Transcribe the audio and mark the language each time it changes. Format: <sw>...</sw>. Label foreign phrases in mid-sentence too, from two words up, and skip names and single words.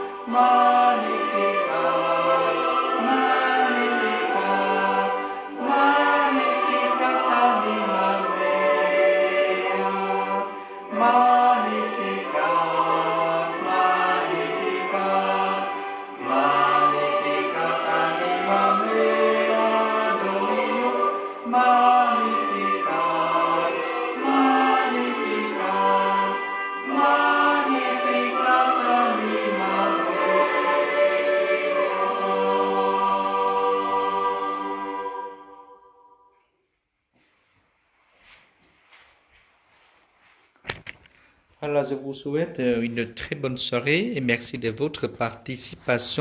<la>Magnificat, Magnificat, Magnificat animam Mea, Magnificat, Magnificat, Magnificat animam Mea Dominum, Magnificat, Magnificat, Magnificat animam Mea.</la> <fr>Alors, je vous souhaite une très bonne soirée et merci de votre participation.</fr>